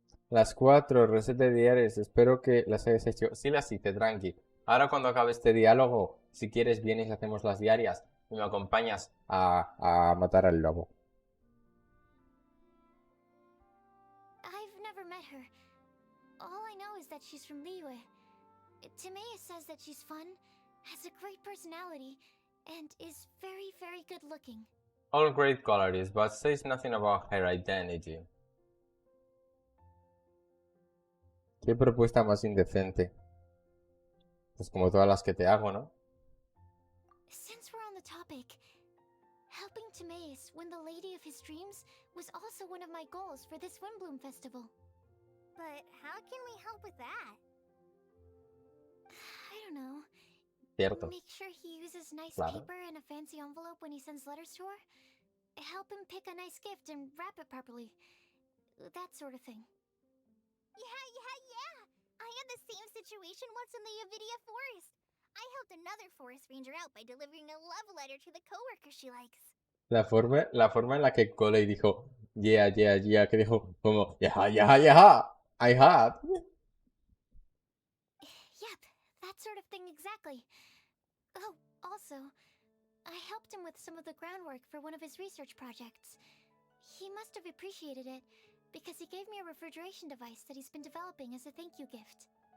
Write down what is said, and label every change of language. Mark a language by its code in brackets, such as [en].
[es] Las 4 recetas diarias. Espero que las hayas hecho. Sí las hice, tranqui. Ahora cuando acabe este diálogo, si quieres vienes y hacemos las diarias y me acompañas a matar al lobo. [en] I've never met her. All I know is that she's from Liyue. Timaeus says that she's fun, has a great personality, and is very, very good looking. All great qualities, but says nothing about her identity. [es] Qué propuesta más indecente. Pues como todas las que te hago, ¿no? [en] Since we're on the topic, helping Timaeus win the lady of his dreams was also one of my goals for this Windbloom Festival. But how can we help with that? I don't know. [es] Cierto. [en] Make sure he uses nice [es] Claro. [en] paper and a fancy envelope when he sends letters to her. Help him pick a nice gift and wrap it properly. That sort of thing. Yeah. I had the same situation once in the Avidia Forest. I helped another forest ranger out by delivering a love letter to the coworker she likes. [es] La forma en la que Coley dijo, yeah, que dijo como, yeah, [en] I had. Yep, that sort of thing exactly. Oh, also, I helped him with some of the groundwork for one of his research projects. He must have appreciated it, because he gave me a refrigeration device that he's been developing as a thank you gift.